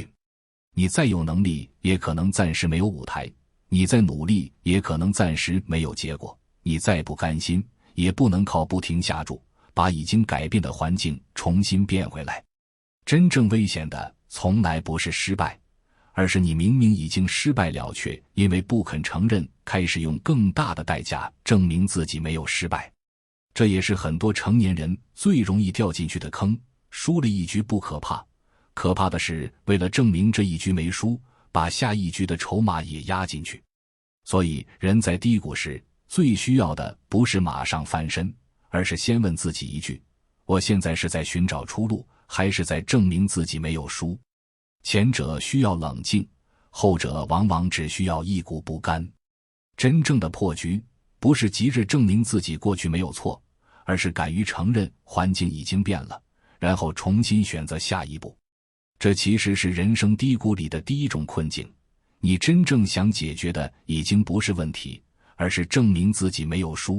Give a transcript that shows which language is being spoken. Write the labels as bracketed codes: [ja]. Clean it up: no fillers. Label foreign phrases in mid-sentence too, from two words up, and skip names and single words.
[zh] 你再有能力，也可能暫時沒有舞台；你再努力，也可能暫時沒有結果；你再不甘心，也不能靠不停下注，把已經改變的環境重新變回來。真正危險的，從來不是失敗，而是你明明已經失敗了，卻因為不肯承認，開始用更大的代價證明自己沒有失敗。這也是很多成年人最容易掉進去的坑。輸了一局不可怕，可怕的是為了證明這一局沒輸，把下一局的籌碼也壓進去。所以人在低谷時，最需要的不是馬上翻身，而是先問自己一句：我現在是在尋找出路，還是在證明自己沒有輸？前者需要冷靜，後者往往只需要一股不甘。真正的破局，不是急着證明自己過去沒有錯，而是敢於承認環境已經變了，然後重新選擇下一步。這其實是人生低谷裡的第一種困境。你真正想解決的已經不是問題，而是證明自己沒有輸。